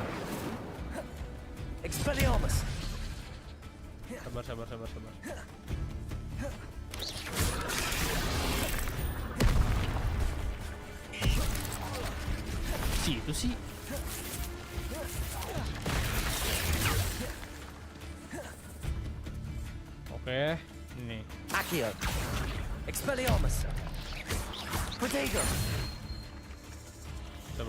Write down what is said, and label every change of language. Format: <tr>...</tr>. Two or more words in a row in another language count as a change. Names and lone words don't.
<id>Expelliarmus. Sabar. Itu sih. Oke, ini. Accio. Expelliarmus. Potato. Sabar.</id>